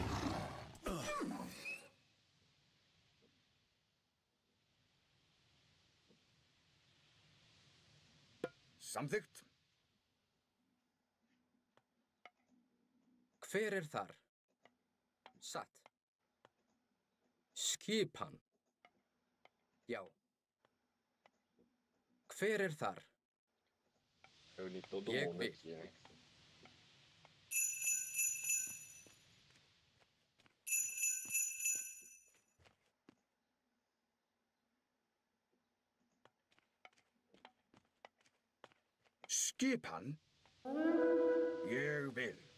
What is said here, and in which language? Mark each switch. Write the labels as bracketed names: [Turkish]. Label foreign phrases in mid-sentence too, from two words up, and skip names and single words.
[Icelandic] Samþykkt. Hver er þar? Satt. Skipan. Já. Hver er þar? [Portuguese] Reuni todo [Icelandic] Ég [Portuguese] mundo [Icelandic] vil. [Portuguese] aqui, né? [Icelandic] Skipan. Ég vil.